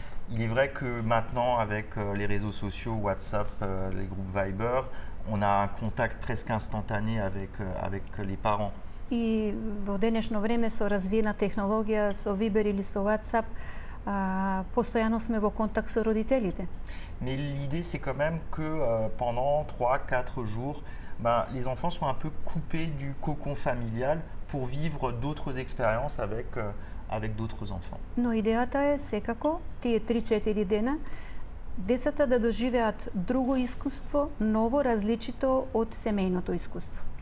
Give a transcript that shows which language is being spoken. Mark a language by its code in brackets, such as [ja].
[fr] Il est vrai que maintenant, avec les réseaux sociaux, WhatsApp, les groupes Viber, on a un contact presque instantané avec les parents. [mk] И во денешно време со развиена технологија, со Viber или со WhatsApp, постојано сме во контакт со родителите. [fr] Mais l'idée, c'est quand même que pendant 3-4 jours, les enfants sont un peu coupés du cocon familial pour vivre d'autres expériences avec d'autres enfants. [mk] Но идеята е секако тие 3-4 дена децата да доживеат друго искуство, ново, различито од семејното искуство.